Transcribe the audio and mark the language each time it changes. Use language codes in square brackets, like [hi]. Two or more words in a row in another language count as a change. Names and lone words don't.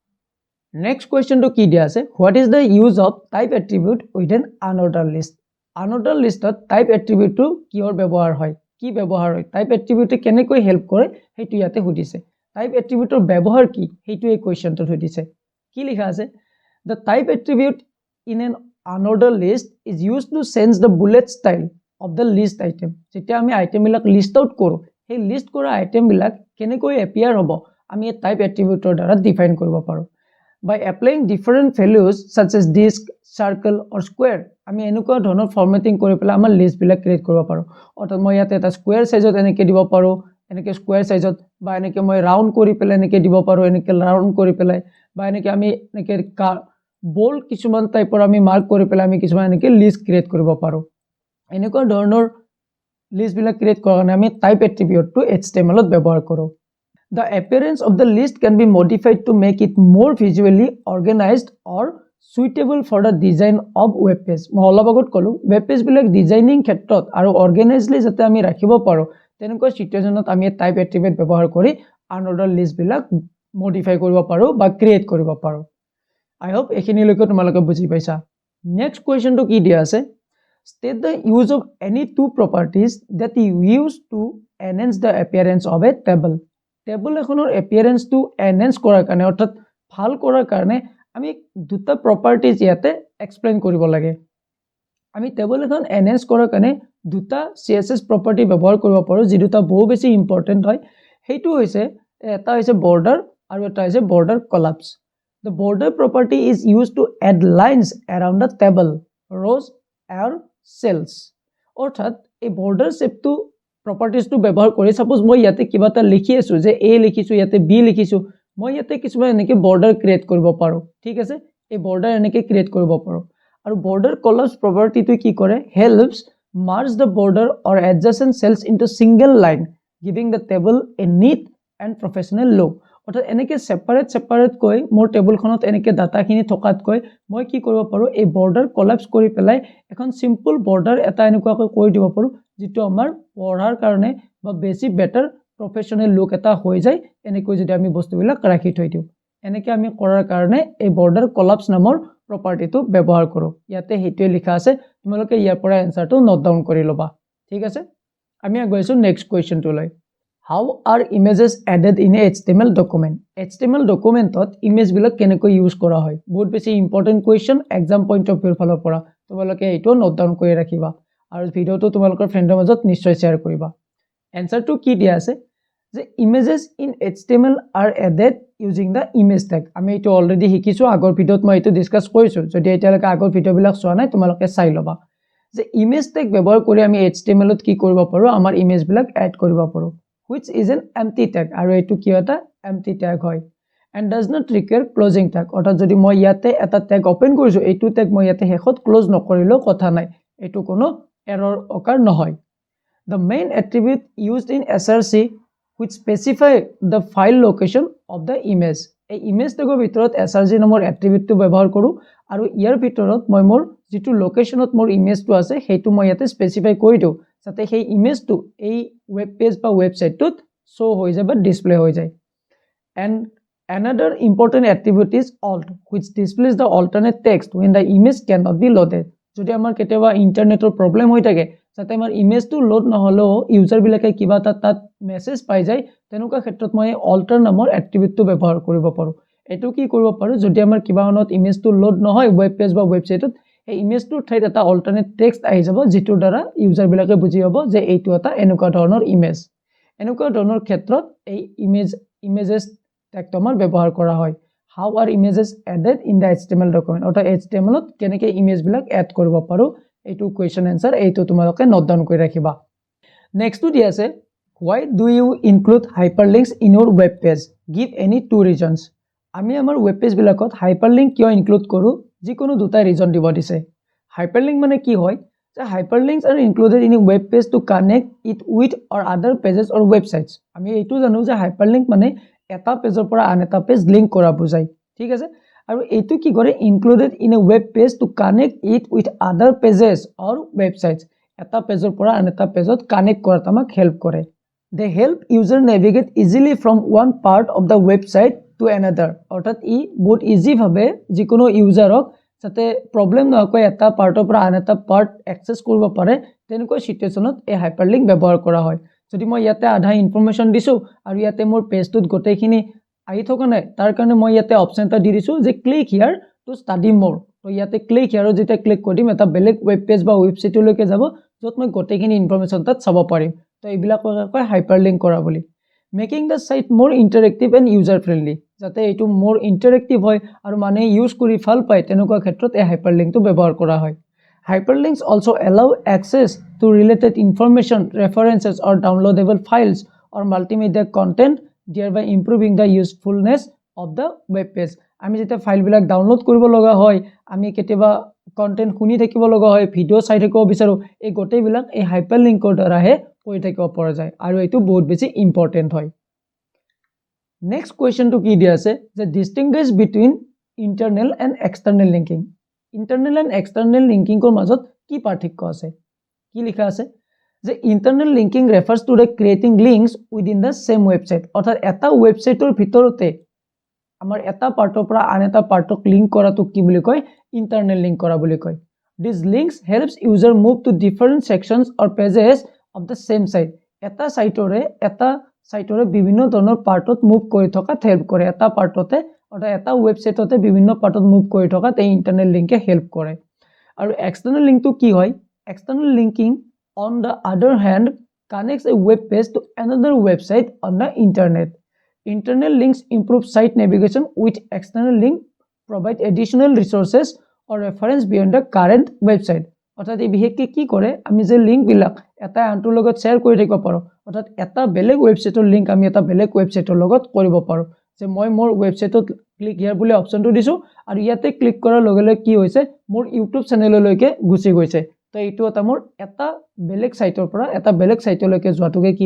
[en] next questionটো [as] কি দিয়া আছে [en] What is the use of type attribute within unordered list unordered listত type attributeটো [as] কিহৰ ব্যৱহাৰ হয় কি ব্যৱহাৰ হয় [en] type attributeএ [as] কেনেকৈ হেল্প কৰে সেইটো ইয়াতে সুধিছে [en] type attributeৰ [as] ব্যৱহাৰ কি সেইটো এই কুৱেশ্যনটোত সুধিছে কি লিখা আছে [en] the type attribute in an unordered list is used to change the bullet style of the list item [as] যেতিয়া আমি আইটেম বিলাক [en] list out [as] কৰো সেই লিস্ট কৰা আইটেম বিলাক কেনেকৈ এপিয়াৰ হ'ব আমি এই [en] type attributeৰ [as] দ্বাৰা ডিফাইন কৰিব পাৰো [en] by applying different values such as disk circle or square [as] আমি এনেকুৱা ধৰণৰ ফৰমেটিং কৰি পেলাই আমাৰ লিস্ট বিলাক ক্ৰিয়েট কৰিব পাৰো অৰ্থাৎ মই ইয়াতে এটা [en] square sizeত [as] এনেকৈ দিব পাৰো এনেকৈ [en] square sizeত [as] বা এনেকৈ মই ৰাউন্ড কৰি পেলাই এনেকৈ দিব পাৰো এনেকৈ ৰাউন্ড কৰি পেলাই বা এনেকৈ আমি এনেকৈ बोल्ड কিছুমান টাইপৰ আমি মাৰ্ক কৰি পেলাই আমি কিছুমান এনেকৈ [en] list create [as] কৰিব পাৰো এনেকুৱা ধৰণৰ লিষ্ট বিলাক ক্ৰিয়েট কৰাৰ কাৰণে আমি [en] type attributeটো [as] HTML ত ব্যৱহাৰ কৰোঁ [en] The appearance of the list can be modified to make it more visually organized or suitable for the design of web page [as] মই অলপ আগত ক'লো [en] web page [as] বিলাক ডিজাইনিং ক্ষেত্ৰত আৰু অৰ্গেনাইজলি যাতে আমি ৰাখিব পাৰো তেনেকুৱা সিচুৱেশ্যনত আমি [en] type attribute [as] ব্যৱহাৰ কৰি [en] unordered list [as] বিলাক মডিফাই কৰিব পাৰো বা ক্ৰিয়েট কৰিব পাৰো [en] I hope [as] এখিনিলৈকে তোমালোকে বুজি পাইছা [en] next questionটো [as] কি দিয়া আছে [en] state the use of any two properties that you use to enhance the appearance of a table [as] টেবল এখনৰ এপিয়াৰেন্সটো এনহেন্স কৰাৰ কাৰণে অৰ্থাৎ ভাল কৰাৰ কাৰণে আমি দুটা প্ৰপাৰ্টিজ ইয়াতে এক্সপ্লেইন কৰিব লাগে আমি টেবল এখন এনহেন্স কৰাৰ কাৰণে দুটা [en] CSS property [as] ব্যৱহাৰ কৰিব পাৰো যি দুটা বহু বেছি ইম্পৰ্টেন্ট হয় সেইটো হৈছে এটা হৈছে বৰ্ডাৰ আৰু এটা হৈছে [en] border collapse The border property is used to add lines around the table, rows or cells. [as] অৰ্থাৎ এই [en] border shape to properties to [as] ব্যৱহাৰ কৰি suppose মই ইয়াতে কিবা এটা লিখি আছো যে A লিখিছো ইয়াতে B লিখিছো মই ইয়াতে কিছুমান এনেকৈ [en] border create [as] কৰিব পাৰো ঠিক আছে এই border এনেকৈ create কৰিব পাৰো আৰু [en] border collapse property [as] টো কি কৰে [en] helps merge the border or adjacent cells into single line giving the table a neat and professional look [as] অৰ্থাৎ এনেকৈ সেপাৰেট কৈ মোৰ টেবুলখনত এনেকৈ ডাটাখিনি থকাতকৈ মই কি কৰিব পাৰো এই [en] border collapse [as] কৰি পেলাই এখন সিম্পল বৰ্ডাৰ এটা এনেকুৱাকৈ কৰি দিব পাৰো যেটো আমাৰ পঢ়াৰ কাৰণে বা বেছি [en] better professional look [as] এটা হৈ যায় এনেকৈ যদি আমি বস্তুবিলাক ৰাখি থৈ দিও এনেকৈ আমি কৰাৰ কাৰণে এই [en] border collapse [as] নামৰ প্ৰপাৰ্টিটো ব্যৱহাৰ কৰো ইয়াতে হেতুৱে লিখা আছে তোমালোকে ইয়াৰ পৰা এনসাৰটো [en] note down [as] কৰি লবা ঠিক আছে আমি আগবাঢ়িছো [en] next questionটো [as] লৈ [en] How are images added in a HTML document? HTML documentত [as] ইমেজবিলাক কেনেকৈ ইউজ কৰা হয় বহুত বেছি [en] important question exam point of viewৰ [as] ফালৰ পৰা তোমালোকে এইটো [en] note down [as] কৰি ৰাখিবা আৰু ভিডিঅ'টো তোমালোকৰ ফ্ৰেণ্ডৰ মাজত নিশ্চয় শ্বেয়াৰ কৰিবা এনসাৰটো কি দিয়া আছে যে [en] images in HTML are added using the image tag [as] আমি এইটো অলৰেডি শিকিছো আগৰ ভিডিঅ'ত মই এইটো ডিসকাস কৰিছো যদি এতিয়ালৈকে আগৰ ভিডিঅ'বিলাক চোৱা নাই তোমালোকে চাই ল'বা যে [en] image tag [as] ব্যৱহাৰ কৰি আমি HTML ত কি কৰিব পাৰো আমাৰ ইমেজবিলাক এড কৰিব পাৰো [en] which is an empty tag [as] আৰু এইটো কি এটা [en] empty tag [as] হয় [en] and does not require closing tag [as] অৰ্থাৎ যদি মই ইয়াতে এটা [en] tag open [as] কৰিছো এইটো tag মই ইয়াতে শেষত ক্লোজ নকৰিলেও কথা নাই এইটো কোনো [en] error occur [as] নহয় [en] the main attribute used in src which specify the file location of the image [as] এই [en] image tagৰ [as] ভিতৰত src নামৰ attribute টো ব্যৱহাৰ কৰো আৰু ইয়াৰ ভিতৰত মই মোৰ যেটো লোকেশনত মোৰ ইমেজটো আছে হেতু মই ইয়াতে স্পেসিফাই কৰি দিও যাতে সেই ইমেজটো এই [en] web page [as] বা ওয়েবসাইটটোত শো হৈ যায় বা ডিসপ্লে হৈ যায় [en] and another important attribute is alt which displays the alternate text when the image cannot be loaded [as] যদি আমাৰ কেতিয়াবা ইন্টাৰনেটৰ প্ৰবলেম হৈ থাকে যাতে আমাৰ ইমেজটো লোড নহলেও ইউজাৰ বিলাকে কিবা তাত মেসেজ পাই যায় তেনেকুৱা ক্ষেত্ৰত মই alter নামৰ এট্ৰিবিউটটো ব্যৱহাৰ কৰিব পাৰো এটো কি কৰিব পাৰো যদি আমাৰ কিবা অনত ইমেজটো লোড নহয় [en] web page [as] বা ওয়েবসাইটত এই ইমেজটোৰ ঠাইত এটা [en] alternate text [as] আহি যাব যেটোৰ দ্বাৰা ইউজাৰ বিলাকে বুজি পাব যে এইটো এটা এনেকুৱা ধৰণৰ ইমেজ এনেকুৱা ধৰণৰ ক্ষেত্ৰত এই [en] images tagটো [as] আমাৰ ব্যৱহাৰ কৰা হয় [en] how are images added in the HTML document [as] অৰ্থাৎ HTML ত কেনেকৈ ইমেজ বিলাক এড কৰিব পাৰো এইটো [en] question answer [as] এইটো তোমালোকে [en] note down [as] কৰি ৰাখিবা নেক্সটটো দি আছে [en] why do you include hyperlinks in your web page give any two reasons [as] আমি আমাৰ [en] web page [as] বিলাকত হাইপাৰলিংক কিয় ইনক্লুড কৰো যিকোনো দুটা ৰিজন দিব দিছে হাইপাৰলিংক মানে কি হয় যে [en] hyperlinks are included in a web page to connect it with or other pages or websites [as] আমি এইটো জানো যে hyperlink মানে এটা পেজৰ পৰা আন এটা [en] page link [as] কৰা বুজায় ঠিক আছে আৰু এইটো কি কৰে [en] included in a web page to connect it with other pages or websites [as] এটা পেজৰ পৰা আন এটা পেজত কানেক্ট কৰাত আমাক হেল্প কৰে [en] they help user navigate easily from one part of the website to another [as] অৰ্থাৎ ই বহুত ইজি ভাবে যিকোনো ইউজাৰক যাতে প্ৰবলেম নহয় এটা পাৰ্টৰ পৰা আন এটা পাৰ্ট এক্সেস কৰিব পাৰে তেনেকুৱা সিচুৱেচনত এই হাইপাৰলিংক ব্যৱহাৰ কৰা হয় যদি মই ইয়াতে আধা ইনফৰমেশন দিছো আৰু ইয়াতে মোৰ পেজটোত গোটেইখিনি আহি থকা নাই তাৰ কাৰণে মই ইয়াতে অপচন এটা দি দিছো যে [en] click here to study [as] মোৰ তো ইয়াতে [en] click hereত [as] যেতিয়া ক্লিক কৰিম এটা বেলেগ [en] web page [as] বা ওয়েবসাইটলৈকে যাব যত মই গোটেইখিনি ইনফৰমেশন তাত চাব পাৰিম তো এইবিলাকক কয় হাইপাৰলিংক কৰা বুলি [en] making the site more interactive and user friendly [as] যাতে এইটো [en] more interactive [as] হয় আৰু মানে ইউজ কৰি ভাল পায় তেনেকুৱা ক্ষেত্ৰত এই হাইপাৰলিংকটো ব্যৱহাৰ কৰা হয় [en] hyperlinks also allow access to related information references or downloadable files or multimedia content thereby improving the usefulness of the web page [as] আমি যেটা ফাইল বিলাক ডাউনলোড কৰিব লগা হয় আমি কেতিয়াবা কন্টেন্ট শুনি থাকিব লগা হয় ভিডিও চাই থাকিব বিচাৰো এই গোটেই বিলাক এই হাইপাৰলিংকৰ দ্বাৰাহে কৰি থাকিব পৰা যায় আৰু এটো বহুত বেছি ইম্পৰ্টেন্ট হয় [en] next questionটো [as] কি দিয়া আছে যে [en] distinguish between internal and external linking internal and external linkingৰ [as] মাজত কি পাৰ্থক্য আছে কি লিখা আছে যে [en] internal linking refers to the creating links within the same website [as] অৰ্থাৎ এটা ওয়েবসাইটৰ ভিতৰতে আমাৰ এটা পাৰ্টৰ পৰা আন এটা পাৰ্টক লিংক কৰাটো কি বুলি কয় [en] internal link [as] কৰা বুলি কয় [en] this links helps user move to different sections or pages of the same site [as] এটা সাইটৰে বিভিন্ন ধৰণৰ পাৰ্টত মুভ কৰি থকা হেল্প কৰে এটা পাৰ্টতে অৰ্থাৎ এটা ওয়েবসাইটতে বিভিন্ন পাৰ্টত মুভ কৰি থকা এই [en] internal linkএ [as] হেল্প কৰে আৰু [en] external linkটো [as] কি হয় [en] external linking on the other hand connects a web page to another website on the internet internal links improve site navigation with external link provide additional resources or reference beyond the current website [as] অৰ্থাৎ এই বিশেষকৈ কি কৰে আমি যে লিংক বিলাক এটা আনটোৰ লগত শেয়াৰ কৰি থাকিব পাৰো অৰ্থাৎ এটা বেলেগ ওয়েবসাইটৰ লিংক আমি এটা বেলেগ ওয়েবসাইটৰ লগত কৰিব পাৰো যে মই মোৰ ওয়েবসাইটত [en] click here [as] বুলি অপচনটো দিছো আৰু ইয়াতে ক্লিক কৰাৰ লগে লগে কি হৈছে মোৰ ইউটিউব চেনেললৈকে গুচি গৈছে তো এইটো এটা মোৰ এটা বেলেগ সাইটৰ পৰা এটা বেলেগ সাইটলৈকে যোৱাটোকে কি